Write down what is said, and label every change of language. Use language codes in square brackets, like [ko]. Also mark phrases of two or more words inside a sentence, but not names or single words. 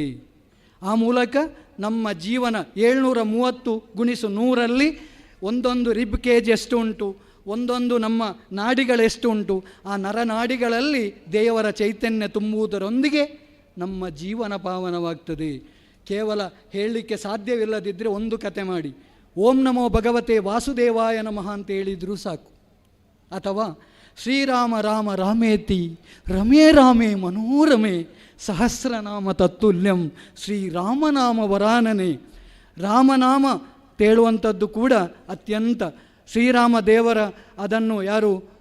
[kn] ಆ ಮೂಲಕ ನಮ್ಮ ಜೀವನ 730 ಗುಣಿಸು 100ರಲ್ಲಿ ಒಂದೊಂದು [en] rib cage [kn] ಎಷ್ಟು ಉಂಟು, ಒಂದೊಂದು ನಮ್ಮ ನಾಡಿಗಳೆಷ್ಟು ಉಂಟು, ಆ ನರನಾಡಿಗಳಲ್ಲಿ ದೇವರ ಚೈತನ್ಯ ತುಂಬುವುದರೊಂದಿಗೆ ನಮ್ಮ ಜೀವನ ಪಾವನವಾಗ್ತದೆ. ಕೇವಲ ಹೇಳಲಿಕ್ಕೆ ಸಾಧ್ಯವಿಲ್ಲದಿದ್ದರೆ ಒಂದು ಕತೆ ಮಾಡಿ, [sa] ಓಂ ನಮೋ ಭಗವತೆ ವಾಸುದೇವಾಯ ನಮಃ [kn] ಅಂತ ಹೇಳಿದರೂ ಸಾಕು. [sa] ಅಥವಾ ಶ್ರೀರಾಮ ರಾಮ ರಾಮೇತಿ ರಮೇ ರಾಮೇ ಮನೋರಮೆ ಸಹಸ್ರನಾಮ ತತ್ತುಲ್ಯಂ ಶ್ರೀರಾಮನಾಮ ವರಾನನೆ. [kn] ರಾಮನಾಮ ತೇಳುವಂಥದ್ದು ಕೂಡ ಅತ್ಯಂತ, ಶ್ರೀರಾಮ ದೇವರ ಅದನ್ನು ಯಾರು?